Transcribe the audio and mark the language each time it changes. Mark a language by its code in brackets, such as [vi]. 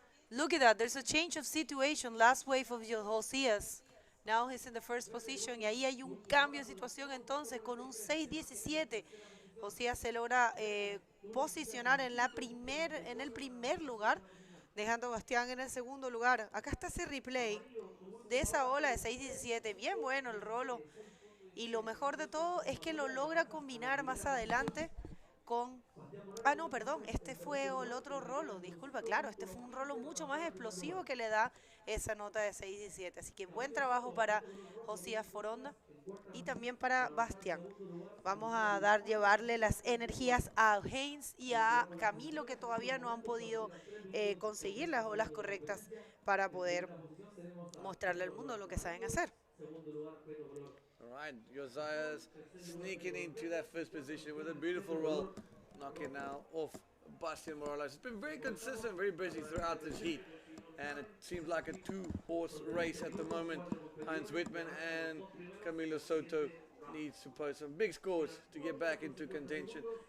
[en] Look at that, there's a change of situation. Last wave of Josías. Now he's in the first position. [es] Y ahí hay un cambio de situación entonces con un 6.17. Josías se logra posicionar en el primer lugar, dejando a Bastián en el segundo lugar. Acá está ese replay de esa ola de 6.17. Bien bueno el rolo. Y lo mejor de todo es que lo logra combinar más adelante con Ah, no, perdón, este fue el otro rolo, disculpa, claro, este fue un rolo mucho más explosivo que le da esa nota de 6 y 7. Así que buen trabajo para Josías Foronda y también para Bastián. Vamos a llevarle las energías a Haynes y a Camilo, que todavía no han podido conseguir las olas correctas para poder mostrarle al mundo lo que saben hacer. [en] All right, Josiah's sneaking into that first position with a beautiful roll, knocking now off Bastian Morales. It's been very consistent, very busy throughout this heat, and it seems like a two-horse race at the moment. Heinz Wittmann and Camilo Soto needs to post some big scores to get back into contention.